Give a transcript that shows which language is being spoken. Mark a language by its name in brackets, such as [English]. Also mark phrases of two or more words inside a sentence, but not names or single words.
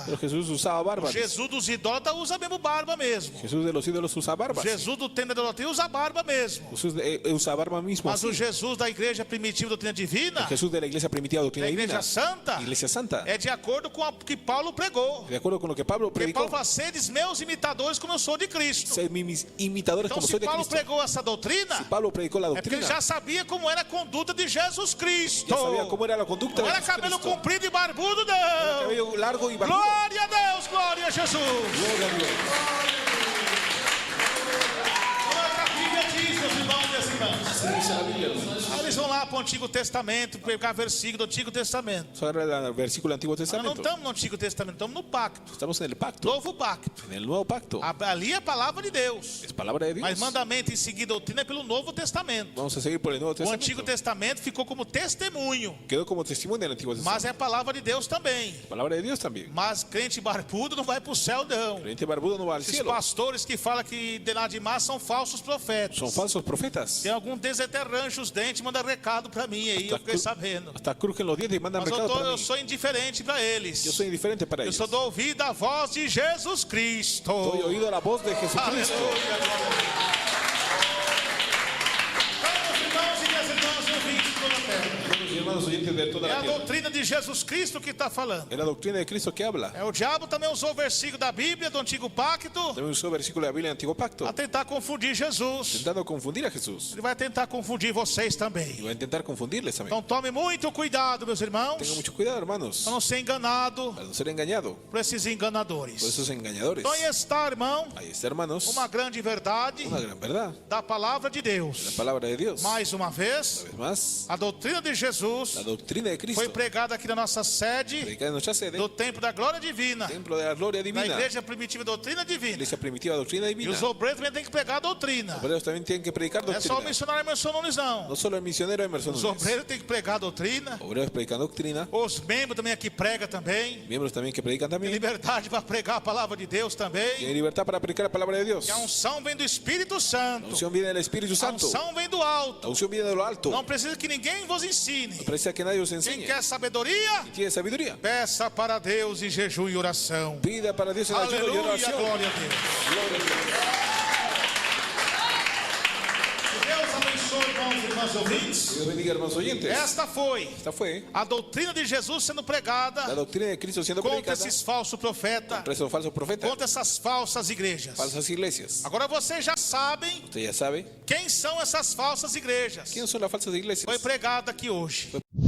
[Spanish] Pero Jesús usaba barba. [Portuguese] Jesus dos idólatras usa mesmo barba mesmo. [Spanish] Jesús de los ídolos usa barba. [Portuguese] Jesus do templo da idolatria usa barba mesmo. [Spanish] Jesús usa barba mismo. [Portuguese] Mas o [Spanish] Así. [Portuguese] Jesus da igreja primitiva doutrina divina, [Spanish] Jesús de la iglesia primitiva doctrina [Portuguese] da igreja divina. santa, [Spanish] Iglesia santa. [Portuguese] é de acordo com o que Paulo pregou. [Spanish] De acuerdo con lo que Pablo [Portuguese] Porque [Spanish] predicó. [Portuguese] Paulo fala, sedes meus imitadores como eu sou de Cristo. [Spanish] Ser mis imitadores [Portuguese] Então [Spanish] como [Portuguese] se [Spanish] soy de [Portuguese] Paulo [Spanish] Cristo. [Portuguese] pregou essa doutrina, [Spanish] Si Pablo predicó la [Portuguese] é porque ele [Spanish] doctrina, [Portuguese] já sabia como era a conduta de Jesus Cristo. [Spanish] ya sabía cómo era la conducta [Portuguese] Não [Spanish] de [Portuguese] era cabelo [Spanish] Jesucristo. [Portuguese] comprido e barbudo, não. [Spanish] Cabello largo y barbudo. [Portuguese] Glória a Deus, glória a Jesus. [Spanish] Gloria a Dios. [Portuguese] Olha o que a Bíblia diz, meus irmãos e minhas irmãs. [Spanish] Así dice la Biblia, hermanos. [Portuguese] Aí eles vão lá para o Antigo Testamento, pegar versículo do Antigo Testamento. [Spanish] Vamos a agarrar el versículo del Antiguo [Portuguese] Nós não [Spanish] Testamento. [Portuguese] estamos no Antigo Testamento, estamos no pacto. [Spanish] Estamos en el pacto, [Portuguese] Novo pacto. [Spanish] en el nuevo pacto. [Portuguese] Ali é a palavra de Deus. [Spanish] Es palabra de Dios. [Portuguese] Mas mandamento e seguir doutrina é pelo Novo Testamento. [Spanish] Vamos a seguir por el Nuevo [Portuguese] O Antigo [Spanish] Testamento. [Portuguese] Testamento ficou como testemunho. [Spanish] Quedó como testimonio del Antiguo [Portuguese] Mas [Spanish] Testamento. [Portuguese] é a palavra de Deus também. [Spanish] Palabra de Dios también. [Portuguese] Mas crente barbudo não vai para o céu, não. [Spanish] Creyente barbudo no va al [Portuguese] Esses [Spanish] cielo. [Portuguese] pastores que falam que de nada demais são falsos profetas. [Spanish] Son falsos profetas. [Portuguese] Tem algum deles até rancha os dentes, manda recado para mim aí, eu fiquei sabendo. [Spanish] Hasta crujen los dientes y mandan [Portuguese] Mas [Spanish] recado para [Portuguese] eu [Spanish] mí. [Portuguese] sou indiferente para eles. [Spanish] Yo soy indiferente para [Portuguese] Eu [Spanish] ellos. [Portuguese] só dou ouvido à voz de Jesus Cristo. [Spanish] Estoy oído la voz de Jesucristo. [Portuguese] Aleluia, glória a Deus. Então, meus irmãos e minhas irmãs, ouvintes de toda a terra. [Spanish] Hermanos y hermanos oyentes de toda [Portuguese] É [Spanish] la [Portuguese] a [Spanish] tierra. [Portuguese] doutrina de Jesus Cristo que está falando. [Spanish] Es la doctrina de Cristo que habla. [Portuguese] O diabo também usou o versículo da Bíblia, do Antigo Pacto, [Spanish] También usó versículo de la Biblia del Antiguo Pacto, [Portuguese] para tentar confundir Jesus. [Spanish] intentando confundir a Jesús. [Portuguese] Ele vai tentar confundir vocês [Spanish] Y [Portuguese] também. [Spanish] va a intentar confundirles también. [Portuguese] Então tome muito cuidado, meus irmãos, [Spanish] Tengan mucho cuidado, hermanos, [Portuguese] para não ser enganado [Spanish] para no ser engañado [Portuguese] por esses enganadores. [Spanish] por esos engañadores. [Portuguese] Então aí está, irmão, [Spanish] Ahí está, hermanos, [Portuguese] uma grande verdade [Spanish] una gran verdad. [Portuguese] da palavra de [Spanish] La [Portuguese] Deus. [Spanish] palabra de Dios. Una [Portuguese] Mais uma vez, [Spanish] vez más, [Portuguese] a doutrina de Jesus [Spanish] la doctrina de Cristo, [Portuguese] foi pregada aqui na nossa sede [Spanish] predicada en nuestra sede, [Portuguese] do Templo da Glória Divina, [Spanish] templo de la gloria [Portuguese] na [Spanish] divina, [Portuguese] Igreja Primitiva Doutrina Divina. [Spanish] iglesia primitiva, doctrina [Portuguese] E [Spanish] divina. [Portuguese] os obreiros também têm que pregar a doutrina. [Spanish] Los obreros también tienen que predicar [Portuguese] Não é só o [Spanish] doctrina. [Portuguese] missionário Emerson Nunes, não. [Spanish] No solo el misionero Emerson [Portuguese] Os [Spanish] Núñez. [Portuguese] obreiros têm que pregar a doutrina. [Spanish] Obreros predican doctrina, [Portuguese] Os membros também aqui pregam também. [Spanish] miembros también que predican [Portuguese] Tem [Spanish] también. [Portuguese] liberdade para pregar a palavra de Deus [Spanish] Tienen [Portuguese] também. [Spanish] libertad para predicar la palabra de Dios. [Portuguese] E a unção vem do Espírito [Spanish] La [Portuguese] Santo. [Spanish] unción viene del Espíritu [Portuguese] A [Spanish] Santo. [Portuguese] unção vem do [Spanish] La [Portuguese] alto. [Spanish] unción viene de lo alto. [Portuguese] Não precisa que ninguém vos ensine. [Spanish] No precisa que nadie os [Portuguese] Quem [Spanish] enseñe. [Portuguese] quer sabedoria, [Spanish] Tiene sabiduría. [Portuguese] peça para Deus em jejum e oração. [Spanish] Pida para Dios en ayuno y [Portuguese] Aleluia, [Spanish] oración. [Portuguese] glória a Deus. [Spanish] Gloria a Dios. [Portuguese] Que Deus abençoe, irmãos e irmãs ouvintes. [Spanish] Dios bendiga, hermanos oyentes. [Portuguese] Esta foi [Spanish] Esta fue [Portuguese] a doutrina de Jesus sendo [Spanish] la [Portuguese] pregada [Spanish] doctrina de Cristo siendo [Portuguese] contra [Spanish] predicada [Portuguese] esses falsos profetas, [Spanish] contra esos falsos profetas, [Portuguese] contra essas falsas igrejas. [Spanish] falsas iglesias. [Portuguese] Agora vocês já sabem [Spanish] Usted ya sabe [Portuguese] quem são essas falsas igrejas. [Spanish] quiénes son las falsas iglesias. [Portuguese] Foi pregado aqui hoje.